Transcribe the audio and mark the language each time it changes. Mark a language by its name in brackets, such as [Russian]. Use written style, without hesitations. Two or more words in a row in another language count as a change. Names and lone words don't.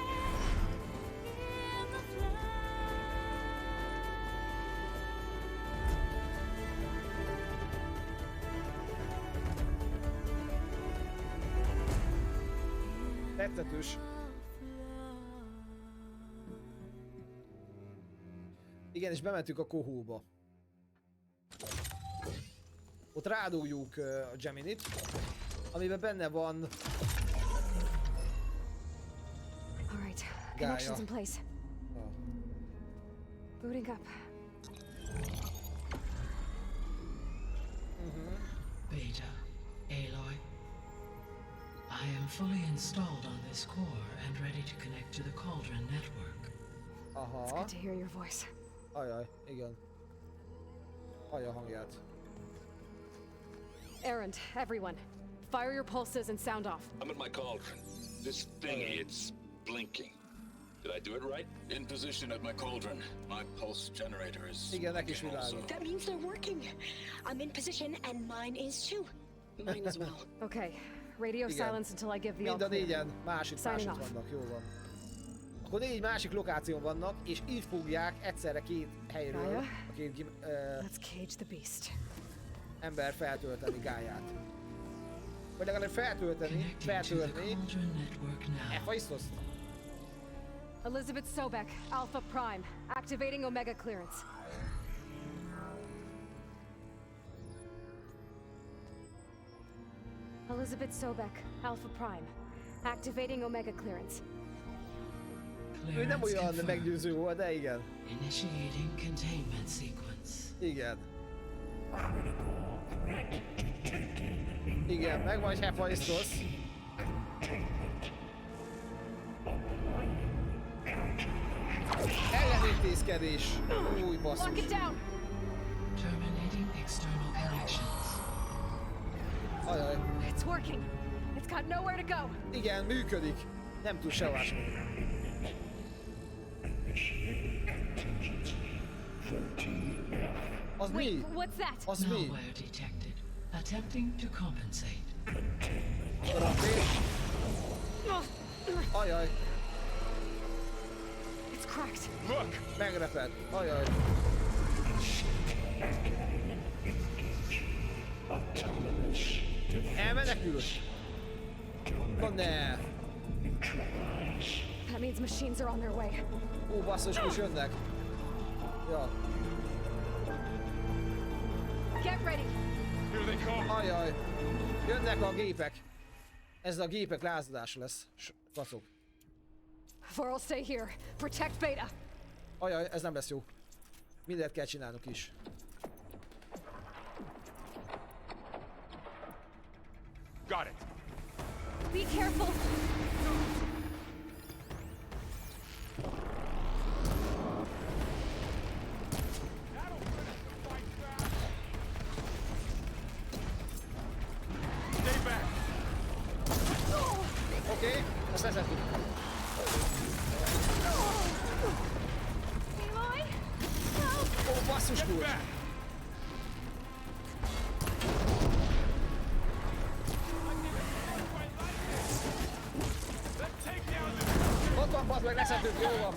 [Hungarian] Tetszetős. Igen, és bementünk a kohóba. Ott rádugjuk a Geminit, amiben benne van [English] Alright, connections in place. Booting up. Beta, Aloy, I am fully installed on this core and ready to connect to the Cauldron network. Aha. It's good to hear your voice. [Hungarian] Ajaj, igen. Hallja a hangját. [English] Errand, everyone. Fire your pulses and sound off. I'm at my cauldron. This thingy, it's blinking. Did I do it right? In position at my cauldron. My pulse generator is [Hungarian] igen, neki is világos. [English] That means they're working. I'm in position and mine is too. Mine as well. Okay. Radio [Hungarian] igen. [English] silence until I give the all [Hungarian] Mind a [English] clear. [Hungarian] négyen másik vannak, jó van. Akkor 4 másik lokáción vannak, és így fogják egyszerre 2 helyről a 2 [English] Let's cage the beast. [Hungarian] ember feltölteni Gáját. Vagy legalább feltölteni, feltölteni Hephaistos. [English] Elizabeth Sobek, Alpha Prime, activating Omega clearance. Elizabeth Sobek, Alpha Prime, activating Omega clearance. [Hungarian] Ő nem olyan meggyőző volt, de igen. [English] Initiating containment sequence. [Hungarian] Igen. Igen, megvan Hephaistos. Ellenintézkedés. Új basszus. [English] Terminating external connections. [Hungarian] Ajaj. [English] It's working. It's got nowhere to go. [Hungarian] Igen, működik. Nem tud sehová sem. Az mi? [English] What's that? [Hungarian] Az mi? [English] Malware detected. Attempting to compensate. [Hungarian] Ajaj. [English] It's cracked. Look! [Hungarian] Megreped. Ajaj. Elmenekült. No ne. [English] That means machines are on their way. [Hungarian] Ó, basszus, most jönnek. Ja. [English] Get ready. Here they come. [Hungarian] Ajaj. Jönnek a gépek. Ez a gépek lázadása lesz. Kacok. [English] Vorl, stay here. Protect Beta. [Hungarian] Ajaj, ez nem lesz jó. Mindent kell csinálnunk is. [English] Got it. Be careful. Stay back. [Hungarian] Oké, ezt leszettük. Aloy? Ó, basszus kulcs. Ott van, bazd meg, leszettük, jó van.